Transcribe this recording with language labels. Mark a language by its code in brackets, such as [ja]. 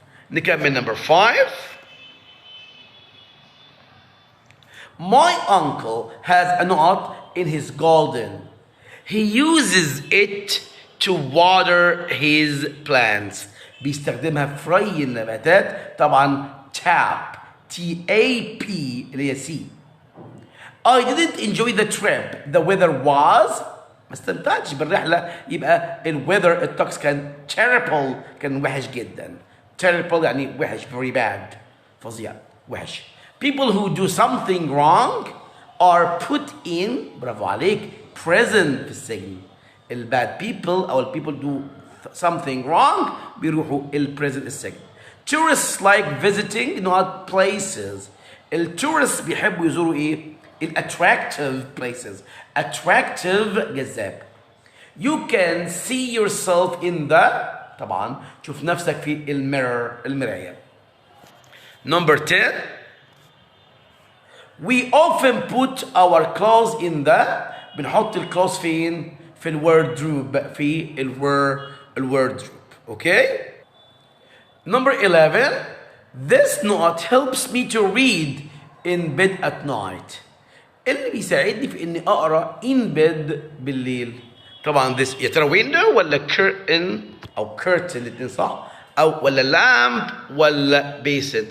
[ar] نكمل number 5. [en] My uncle has a knot in his garden. He uses it to water his plants. [ar] بيستخدمها في ري النباتات. طبعا tap TAP اللي هي C. [en] I didn't enjoy the trip. The weather was، [ar] ما استمتعتش بالرحلة. يبقى الweather الطقس كان terrible، كان وحش جدا. terrible يعني وحش، very bad، فظيع، وحش. [en] People who do something wrong are put in، [ar] برافو عليك، [en] prison، في السجن. bad people أو people do something wrong بيروحوا prison، السجن. Tourists like visiting not places. [ar] التورست بيحبوا يزوروا ايه؟ [en] attractive places. attractive جذاب. You can see yourself in the، [ar] طبعا شوف نفسك في المراية. [en] Number 10. We often put our clothes in the، [ar] بنحط الكلوز فين؟ [en] في الwardrobe، في الwardrobe. Okay? Number 11. This note helps me to read in bed at night. [ar] اللي بيساعدني في اني اقرا [en] in bed [ar] بالليل. طبعا this يا ترى window ولا curtain او curtain، الاثنين صح، او ولا lamp ولا basin.